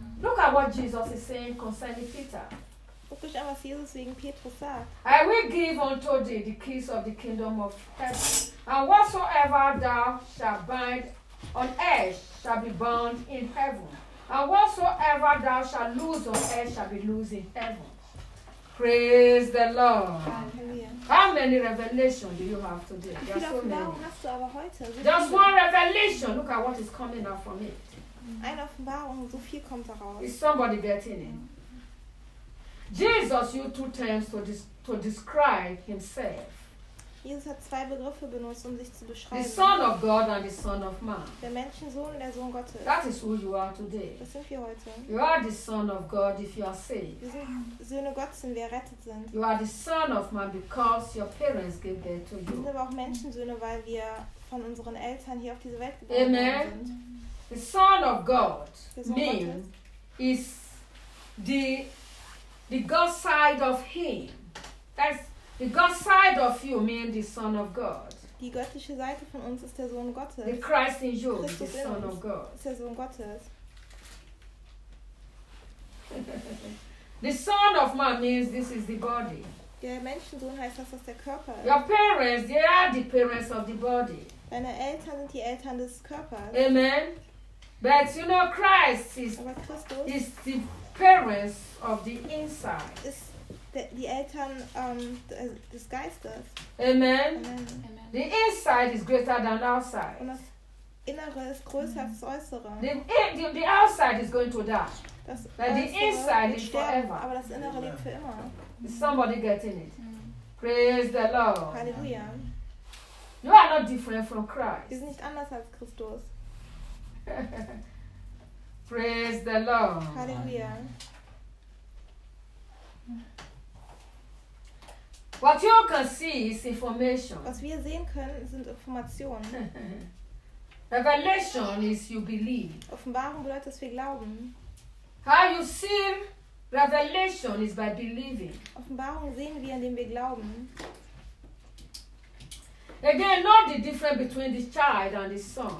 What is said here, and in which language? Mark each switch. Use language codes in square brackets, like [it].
[en] Look at what Jesus is saying concerning Peter. [de] Guck dich an, was Jesus wegen Petrus sagt. [en] I will give unto thee the keys of the kingdom of heaven. And whatsoever thou shalt bind on earth shall be bound in heaven. And whatsoever thou shalt lose on earth shall be loosed in heaven. Praise the Lord. Hallelujah. How many revelations do you have today? Just so many. Just one revelation. Look at what is coming out from it. [de] Eine Offenbarung, so viel kommt daraus. [en] Is somebody getting it? Jesus used two terms to describe himself. [de] Jesus hat zwei Begriffe benutzt, um sich zu beschreiben. [en] The Son of God and the Son of Man. [de] Der Menschensohn und der Sohn Gottes. [en] That is who you are today. [de] Das sind wir heute. [en] You are the Son of God if you are saved. [de] Wir sind Söhne Gottes, wenn wir errettet sind. [en] You are the Son of Man because your parents gave birth to you. [de] Wir sind aber auch Menschensöhne, weil wir von unseren Eltern hier auf diese Welt geboren Amen. Sind. [en] The Son of God means is the God side of him. That's the God side of you mean the Son of God. [de] Die göttliche Seite von uns ist der Sohn Gottes. [en] The Christ in you is the Son of God. [de] Ist der Sohn Gottes. [en] The Son of Man means this is the body. [de] Der Menschensohn heißt, dass das der Körper ist. [en] Your parents, they are the parents of the body. [de] Deine Eltern sind die Eltern des Körpers. [en] Amen. But you know, Christ is the parents of the inside. [de] Ist die Eltern des Geistes. [en] Amen. Amen. The inside is greater than outside. [de] Und das Innere ist größer als das Äußere. [en] The outside is going to die. [de] Das [en] But the inside is forever. [de] Aber das Innere lebt für immer. [en] Is somebody getting it? Mm. Praise the Lord. [de] Halleluja. [en] You are not different from Christ. [de] Ist nicht anders als Christus. [en] Praise the Lord. Hallelujah. What you can see is information. [de] Was wir sehen können, sind Informationen. [en] Revelation is you believe. [de] Offenbarung bedeutet, dass wir glauben. [en] How you see revelation is by believing. [de] Offenbarung sehen wir, indem wir glauben. [en] Again, not the difference between the child and the son.